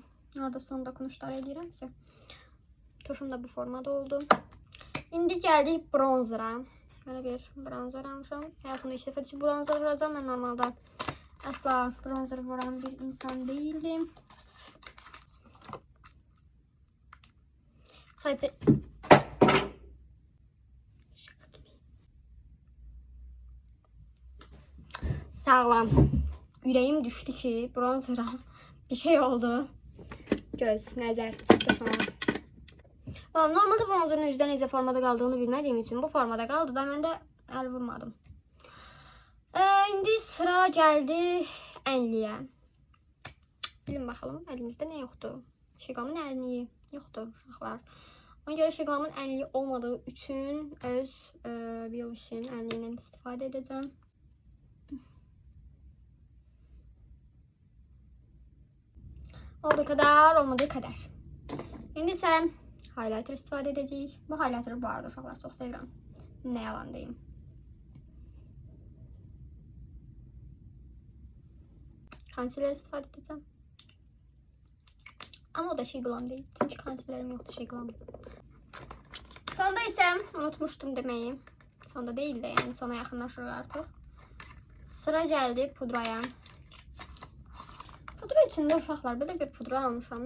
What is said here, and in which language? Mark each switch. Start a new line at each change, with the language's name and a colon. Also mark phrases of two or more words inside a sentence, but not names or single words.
Azerbaijani: Orada son dokunuşlar edirəmsə. Tuşum da bu formada oldu. İndi gəldik bronzera.
Turkish: Böyle bir
Azerbaijani: bronzer almışam. Hayatımda ilk dəfə ki bronzer vuracağım.
Turkish: Ben normalde asla bronzer vuran bir insan değildim. Sadece şaka gibi. Sağlam. Yüreğim düştü ki bronzera bir şey oldu. Göz, nəzər çıxdı şu an. Normalde bronzerin üzdə necə formada kaldığını bilmediğim için bu formada kaldı da mən də əl vurmadım.
Azerbaijani: İndi
Turkish: sıra geldi
Azerbaijani: ənliyə.
Turkish: Bilin bakalım elimizde ne yoktu.
Azerbaijani: Şiqamın ənliyi yoktu uşaqlar. Ona göre şiqamın ənliyi olmadığı için öz Biowishin ənliyindən istifadə edeceğim.
Turkish: Olduğu kadar, olmadığı kadar.
Azerbaijani: İndi ise highlighter istifadə edəcəyik. Bu highlighter'ı bu arada uşaqlar çox sevirəm. Nə yalan deyim. Concealer istifadə edəcəm.
Turkish: Ama o da Shiglam değil. Çünkü concealer'im yoktu Shiglam. Sonda ise unutmuştum demeyi. Sonda değil de yani sona yaxınlaşırıq artıq. Sıra geldi pudraya. Pudra içinde
Azerbaijani: uşaqlar
Turkish: böyle bir pudra
Azerbaijani: almışam.